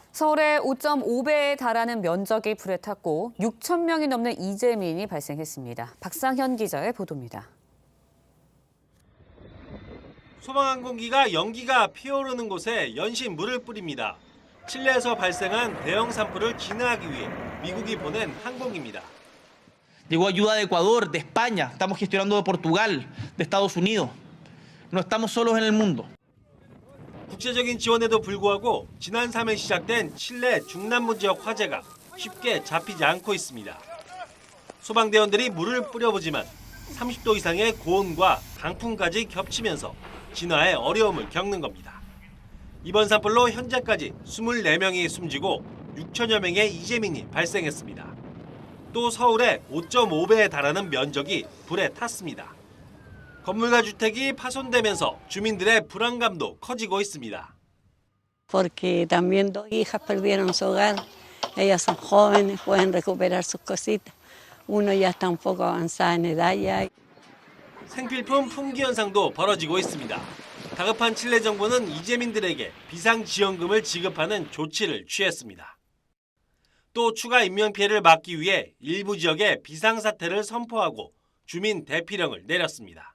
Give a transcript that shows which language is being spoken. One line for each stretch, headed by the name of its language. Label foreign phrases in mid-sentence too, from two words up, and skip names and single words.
Korean: 서울의 5.5배에 달하는 면적이 불에 탔고 6천 명이 넘는 이재민이 발생했습니다. 박상현 기자의 보도입니다. 소방항공기가 연기가 피어오르는 곳에 연신 물을 뿌립니다. 칠레에서 발생한 대형 산불을 진화하기 위해 미국이 보낸 항공기입니다.
Spanish: Llegó ayuda de Ecuador, de España, estamos gestionando de Portugal, de Estados Unidos. No estamos solos en el mundo.
Korean: 국제적인 지원에도 불구하고 지난 3일 시작된 칠레 중남부 지역 화재가 쉽게 잡히지 않고 있습니다. 소방대원들이 물을 뿌려보지만 30도 이상의 고온과 강풍까지 겹치면서 진화에 어려움을 겪는 겁니다. 이번 산불로 현재까지 24명이 숨지고 6천여 명의 이재민이 발생했습니다. 또 서울의 5.5배에 달하는 면적이 불에 탔습니다. 건물과 주택이 파손되면서 주민들의 불안감도 커지고 있습니다.
Spanish: Porque también dos hijas perdieron su hogar. Ellas son jóvenes, pueden recuperar sus cositas. Uno ya está un poco avanzada en edad ya.
Korean: 생필품 품귀 현상도 벌어지고 있습니다. 다급한 칠레 정부는 이재민들에게 비상지원금을 지급하는 조치를 취했습니다. 또 추가 인명피해를 막기 위해 일부 지역에 비상사태를 선포하고 주민 대피령을 내렸습니다.